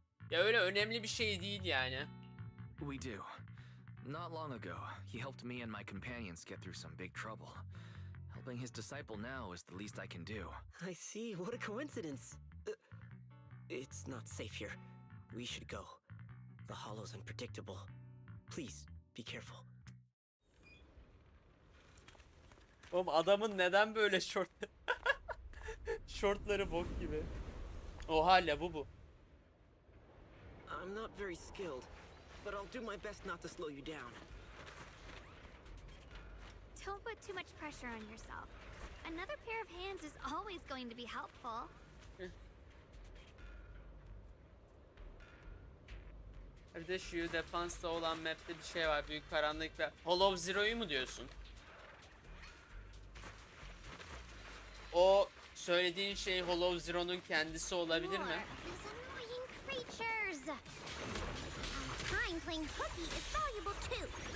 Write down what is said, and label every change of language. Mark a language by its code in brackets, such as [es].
[tr] Ya öyle önemli bir şey değil yani. [en] We do. Not long ago, he helped me and my companions get through some big trouble. Helping his disciple now is the least I can do. I see. What a coincidence. It's not safe here. We should go. The hollow's unpredictable. Please, be careful. [tr] Oğlum adamın neden böyle şortları bok gibi. Oha bu. [en] I'm not very skilled, but I'll do my best not to slow you down. Don't put too much pressure on yourself. Another pair of hands is always going to be helpful. [tr] Bir de şu defansta olan map'te bir şey var. Büyük karanlık ve Hollow Zero'yu mu diyorsun? O söylediğin şey Hollow Zero'nun kendisi olabilir mi? [en] These annoying creatures. Time playing hooky is valuable too.